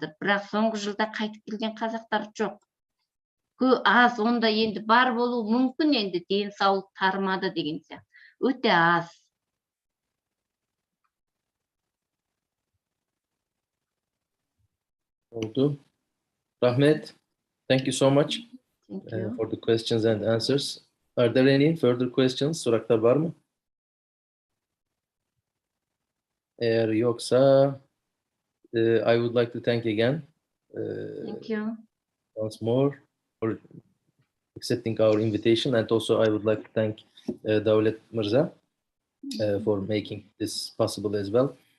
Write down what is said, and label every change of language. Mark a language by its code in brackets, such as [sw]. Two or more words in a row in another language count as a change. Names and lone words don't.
[kk] Бірақ соңғы жылда қайтып келген қазақтар жоқ. аз, онда енді бар болуы мүмкін, енді денсаулық тармады деген сияқты. Өте аз. [tr] Oldu. [kk] Rahmet, [en] thank you so much Thank you. for the questions and answers. Are there any further questions? [tr] Soraklar var mı? Eğer yoksa, [en] I would like to thank again Thank you. once more for accepting our invitation, and also I would like to thank Davlet Mirza for making this possible as well.